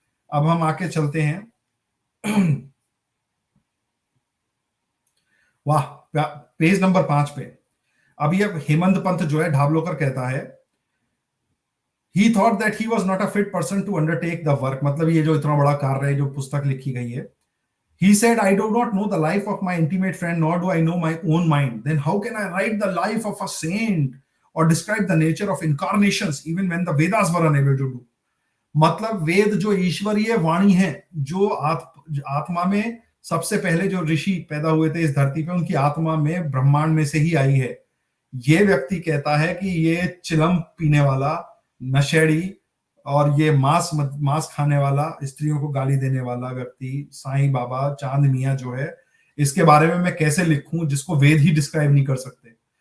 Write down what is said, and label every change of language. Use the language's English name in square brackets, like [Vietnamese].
[Hindi] अब हम आके चलते हैं वाह, पेज नंबर 5 पे। अब ये हेमंत पंत जो है ढाबलोकर कहता है, [English] he thought that he was not a fit person to undertake the work, [Hindi] मतलब ये जो इतना बड़ा कार्य है, जो पुस्तक लिखी गई है। [English] He said, I do not know the life of my intimate friend, nor do I know my own mind. Then how can I write the life of a saint or describe the nature of incarnations even when the Vedas were unable to do? [Hindi] मतलब वेद जो ईश्वरीय वाणी है, जो आत्मा में सबसे पहले जो ऋषि पैदा हुए थे इस धरती पे, उनकी आत्मा में ब्रह्मांड में से ही आई है। ये व्यक्ति कहता है कि ये चिलम पीने वाला, नशेड़ी और ये मांस खाने वाला, स्त्रियों को गाली देने वाला व्यक्ति साईं बाबा, चांद मियां जो है, इसके बारे में मैं कैसे लिखूं जिसको वेद ही डिस्क्राइब नहीं कर सकते।